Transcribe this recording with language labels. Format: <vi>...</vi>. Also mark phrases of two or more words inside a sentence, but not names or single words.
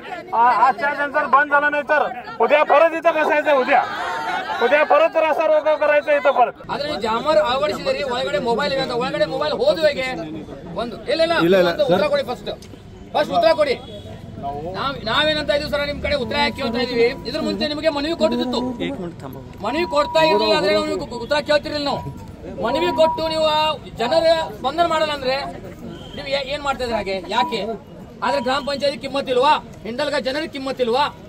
<mr>आजच्या नंतर बंद झालं नाही तर उद्या परत इथं बसायचं उद्या परत रस्ता रोको करायचं इथं परत</mr> <kn>ಆದ್ರೆ ಜಾಮರ್ ಅಳವಡಿಸಿದಿರಿ ಒಳಗಡೆ ಮೊಬೈಲ್ ಇದೆ ಅಂತ ಒಳಗಡೆ ಮೊಬೈಲ್ ಹೋದ್ವು ಹೇಗೆ ಒಂದು ಇಲ್ಲ ಉತ್ತರ ಕೊಡಿ ಫಸ್ಟ್ ಉತ್ತರ ಕೊಡಿ ನಾವೇನಂತ ಇದೀವಿ ಸರ್ ನಿಮ್ ಕಡೆ ಉತ್ತರ ಯಾಕೆ ಕೇಳ್ತಾ ಇದೀವಿ ಇದ್ರ ಮುಂಚೆ ನಿಮಗೆ ಮನವಿ ಕೊಟ್ಟಿದ್ದು ಮನವಿ ಕೊಡ್ತಾ ಇರಲಿಲ್ಲ ಆದ್ರೆ ಉತ್ತರ ಕೇಳ್ತಿರಲಿಲ್ಲ ನಾವು ಮನವಿ ಕೊಟ್ಟು ನೀವು ಜನರ ಸ್ಪಂದನೆ ಮಾಡಲ್ಲ ಅಂದ್ರೆ ನೀವು ಏನ್ ಮಾಡ್ತಾ ಇದ್ರಿ ಹಾಗೆ ಯಾಕೆ ಆದ್ರೆ ಗ್ರಾಮ ಪಂಚಾಯತ್ ಕಿಮ್ಮತ್ತಿಲ್ವಾ ಹಿಂಡಲ್ಗ ಜನರಿಗೆ ಕಿಮ್ಮತ್ತಿಲ್ವಾ</kn>